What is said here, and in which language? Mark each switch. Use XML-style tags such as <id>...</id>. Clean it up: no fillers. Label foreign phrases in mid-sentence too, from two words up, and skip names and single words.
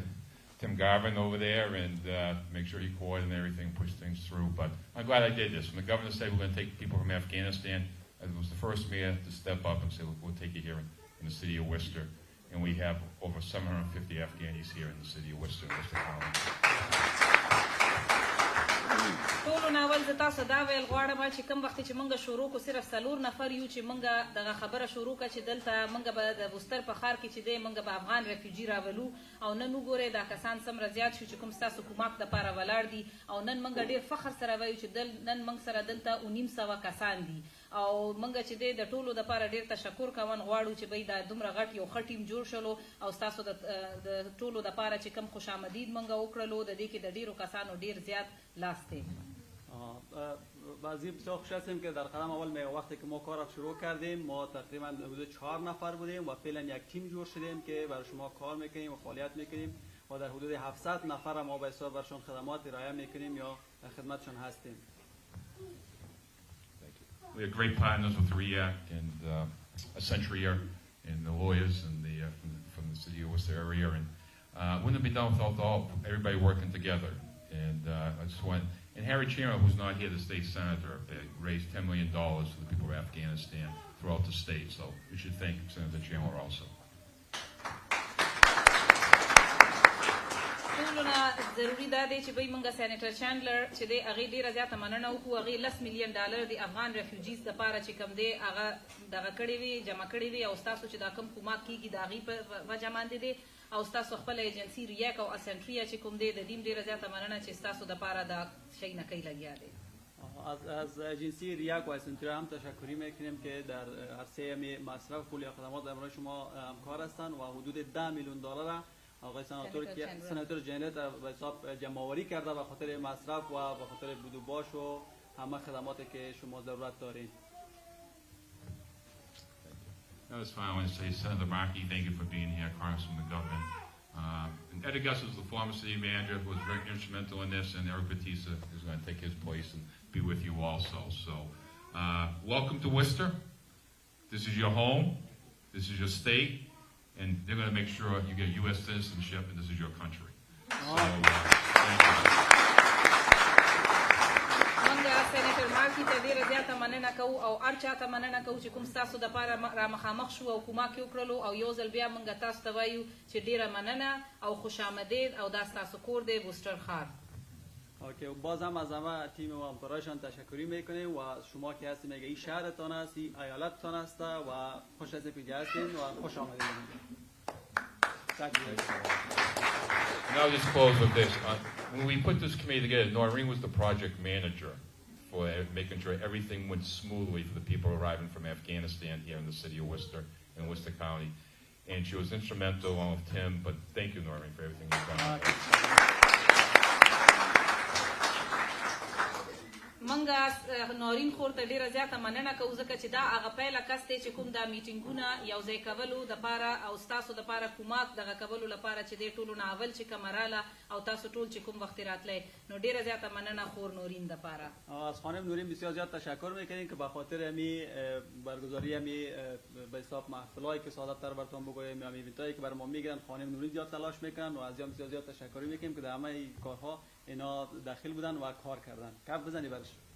<en>Tim Garvin over there and make sure he coordinated everything, push things through. But I'm glad I did this. When the governor said we're going to take people from Afghanistan, I was the first mayor to step up and say, we'll take you here in the city of Worcester. And we have over 750 Afghanis here in the city of Worcester, Worcester County.</en> <ps>ټولو ناول زه تاسو دا ویل غواړم چې کوم وخت چې موږ شروع کو صرف 4 نفر یو چې موږ دغه خبره شروع کړه چې دلته موږ به د وستر په ښار کې چې دی موږ به افغان ریفیوجي راولو او نن وګورئ دا کسان څومره زیات شو چې کوم ستاسو کومک دپاره ولاړ دي او نن موږ ډېر فخر سره وایو چې نن موږ سره دلته 1900 کسان دي او موږ چې دی د ټولو دپاره ډېر تشکر کوون غواړو چې بای دا دومره غټ یو ښه ټیم جوړ شلو او ستاسو د ټولو دپاره چې کوم خوش آمدید موږ وکړلو د دې کې د ډېرو کسانو ډېر زیات لاس دی.</ps> <fa>بعضی بسیار خوش هستیم که در قدم اول وقتی که ما کار شروع کردیم ما تقریبا حدود 4 نفر بودیم و فعلا یک تیم جور شدیم که برای شما کار میکنیم و فعالیت میکنیم و در حدود 700 نفر ما به حساب برشون خدمات ارائه میکنیم یا خدمتشون هستیم.</fa> <en>We have great partners with REACT and Accenture and the lawyers and from the city of Worcester area, and wouldn't it be done without everybody working together. And I just want, and Harry Chandler, who's not here, the state senator, raised $10 million for the people of Afghanistan throughout the state. So we should thank Senator Chandler also.</en> <ps>ټولو نه ضروري دا دی چې بای موږ سینیټر چانډلر چې دی هغې ډېره زیاته مننه وکړو. هغې $10 ملیون د افغان ریفیوجیز دپاره چې کوم دی هغه دغه کړې وي جمع کړې وي او ستاسو چې دا کوم کومک کېږي د هغې په وجه باندې دی او ستاسو خپل ایجنسي ریاک او اسنټریا چې کوم دی د دې ډېره زیاته مننه چې ستاسو دپاره دا شی نه کوي لګیا دی.</ps> <fa>از اجنسی ریاک و اسنتریا هم تشکری میکنیم که در عرصه مصرف پول یا خدمات در برای شما همکار هستند و حدود $10 میلیون آقای سناتور جنرال به حساب جمع آوری کرده به خاطر مصرف و به خاطر بود و باش و همه خدماتی که شما ضرورت دارید.</fa> <en>That was fine. I want to say, Senator Markey, thank you for being here, Congressman McGovern. And Ed Augustus is the former city manager who was very instrumental in this, and Eric Batista is going to take his place and be with you also. So, welcome to Worcester. This is your home. This is your state. And they're going to make sure you get U.S. citizenship, and this is your country. So, thank you.</en> <ps>سینیټر مارکي ته ډېره زیاته مننه کوو او هر چا ته مننه کوو چې کوم ستاسو دپاره را مخامخ شو او کومک یې وکړلو او یو ځل بیا موږ تاسو ته وایو چې ډېره مننه او خوش آمدید او دا ستاسو کور دی وستر ښار.</ps> <fa>اوکی، باز هم از همه تیم و همکاراشان تشکری میکنیم و شما که هستیم اگه این شهرتان است این ایالتتان است و خوش هستیم که اینجا هستیم و خوش آمدید.</fa> <en>And I'll just close with this. When we put this committee together, Noreen was the project manager for making sure everything went smoothly for the people arriving from Afghanistan here in the city of Worcester in Worcester County. And she was instrumental along with Tim, but thank you, Noreen, for everything you've done.</en> <ps>منګه نورین خور ته ډیره زیاته مننه کوو ځکه چې دا هغه پیله کس دی چې کوم دا میټینګونه یو ځای کولو دپاره او ستاسو دپاره کومات دغه کولو لپاره چې دی ټولو نه اول چې کومه راله او تاسو ټول چې کوم وخت راتلی نو ډیره زیاته مننه خور نورین دپاره.</ps> <fa>از خانم نورین بسیار زیاد تشکر میکنیم که به خاطر امی برگزاری امی به حساب محفلایی که سعادت تر براتون بگویم امی ایونتایی که بر ما میگیرن خانم نورین زیاد تلاش میکنن و از بسیار زیاد تشکر میکنیم که در همه کارها اینا داخل بودن و کار کردن. کف بزنی برش.</fa>